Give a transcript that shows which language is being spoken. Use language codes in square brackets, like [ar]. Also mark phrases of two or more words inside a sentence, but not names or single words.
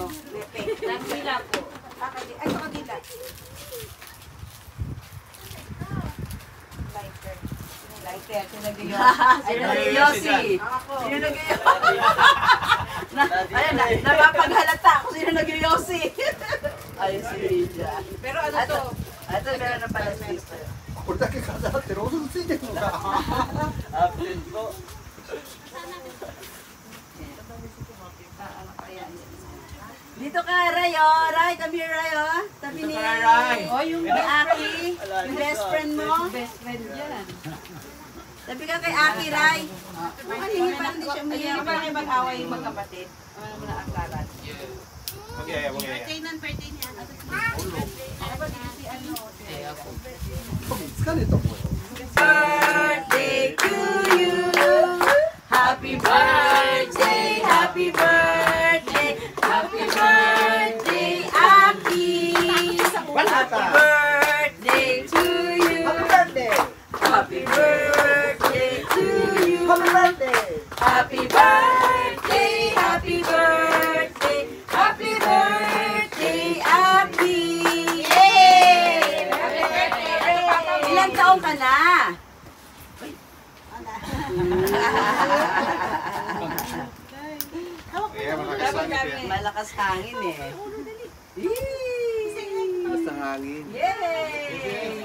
[tl] Nagdila po. Ay, sa kabila. Lighter. Lighter. Sino nag-yosi? Sino nag-yosi? Ayan na, napapaghalata ako sino nag-yosi. Ayun si Lydia. Pero ano to? Ito meron na pala sister. [ja] これだけ飾ってロードついてるのか。 [tl] Absent po. Dito ka, Ray, oh. [en] Ray, come here, Ray, [tl] oh. Tabi ni... Oh, yung Aki. Yung [en] best friend [tl] mo. [en] Best friend [tl] yan. Tabi ka kay Aki, Ray. Hindi pa hindi siya umiyak. Hindi pa kayo mag-away yung magkapatid. Ano mo na aksaran. [en] Okay, okay. [tl] Birthday niya. [ja] 疲れたもん。 [en] Birthday to you. Happy birthday, happy birthday, happy birthday, Aki. Happy birthday to you. Happy birthday to you. Happy birthday, happy birthday, happy birthday, Aki. [tl] Yay! [en] Happy birthday! [tl] Ilang taon ka na? Kaya malakas ang ngipin. Malakas hangin eh. Basta hangin. Yay!